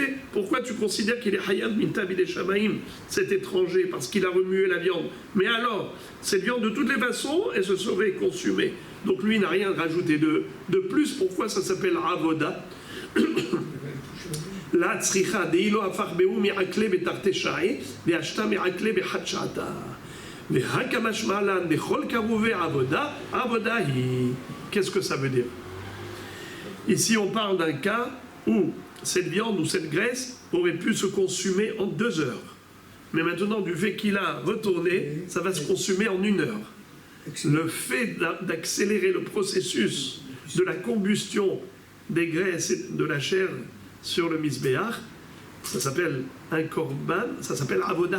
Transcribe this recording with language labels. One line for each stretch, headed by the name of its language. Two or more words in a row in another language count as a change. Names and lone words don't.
French: Pourquoi tu considères qu'il est
Hebrew: חייב מיתה בידי שמים,
French: cet étranger, parce qu'il a remué la viande? Mais alors, cette viande de toutes les façons, elle se serait consumée. Donc lui n'a rien rajouté de plus. Pourquoi ça s'appelle avoda?
Aramaic: La tzricha deilo afar beu mi'akle betarte sha'i ve'ashta mi'akle bechat sha'ata ve'hakamash ma'alan dechol karouve avoda avoda hi.
French: Qu'est-ce que ça veut dire? Ici on parle d'un cas où cette viande ou cette graisse aurait pu se consumer en 2 heures. Mais maintenant, du fait qu'il a retourné, ça va se consumer en 1 heure. Le fait d'accélérer le processus de la combustion des graisses et de la chair sur le misbéach, ça s'appelle un korban, ça s'appelle avoda.